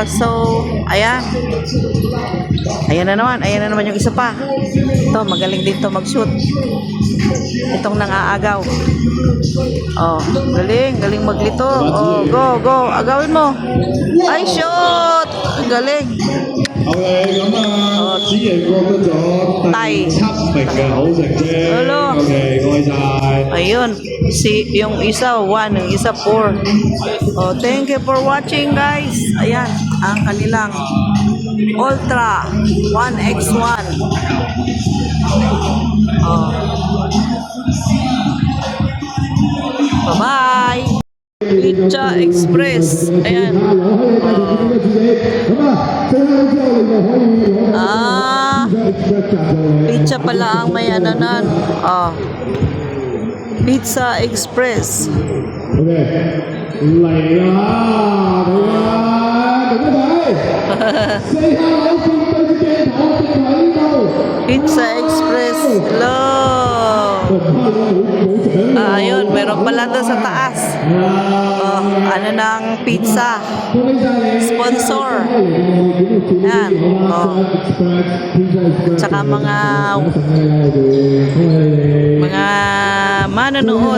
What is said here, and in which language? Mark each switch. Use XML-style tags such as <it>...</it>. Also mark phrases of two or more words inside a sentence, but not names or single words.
<tl>So, ayan. Ayan na naman yung isa pa. Ito, magaling din to mag-shoot. Itong nang-aagaw. Oh, galing maglito. Oh, go. Agawin mo. Ay, shoot! Galing.</tl> <yue>Okay,咁啊，子瑩獲得咗第7名嘅好成績。 Hello. Okay，恭喜晒。</yue> <tl>Ayun, yung isa 1, yung isa 4.</tl> <en>Oh, thank you for watching guys.</en> <tl>Ayan, ang kanilang Ultra 1x1.</tl> <en>Oh. Bye-bye.</en> <tl>Pizza Express. Ayan. Ah, pizza pala ang may ananan. Oh. Pizza Express.</tl> <yue>Okay，嚟啦，嚟啦，大家睇，</yue> <en>Say hello，</en> <yue>對住鏡頭，定喺呢度。 Pizza Express. Hello.</yue> <tl>Ayun, meron pala doon sa taas. Oh, ano ng pizza. Sponsor. Yan. Oh. Tsaka mga manonood.</tl>